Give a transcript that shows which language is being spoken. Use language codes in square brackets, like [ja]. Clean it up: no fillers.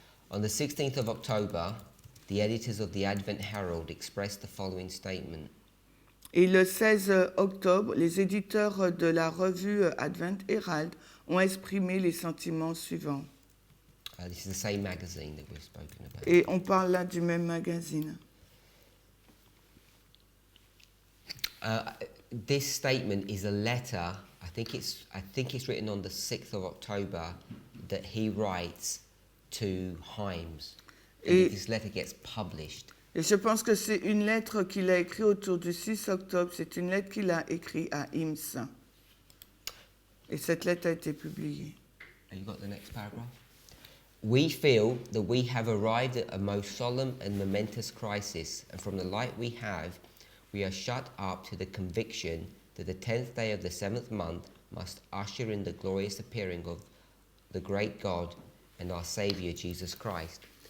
[en] On the 16th of October, the editors of the Advent Herald expressed the following statement. [fr] Et le 16 octobre, les éditeurs de la revue Advent Herald ont exprimé les sentiments suivants. [en] This is the same magazine that we've spoken about. [fr] Et on parle là du même magazine. [en] This statement is a letter. I think it's written on the 6th of October that he writes to Himes. And this letter gets published. [fr] Et je pense que c'est une lettre qu'il a écrite autour du 6 octobre. C'est une lettre qu'il a écrite à Hims. Et cette lettre a été publiée. [en] You got the next paragraph? We feel that we have arrived at a most solemn and momentous crisis, and from the light we have, we are shut up to the conviction that the 10th day of the 7th month must usher in the glorious appearing of the great God and our Saviour Jesus Christ.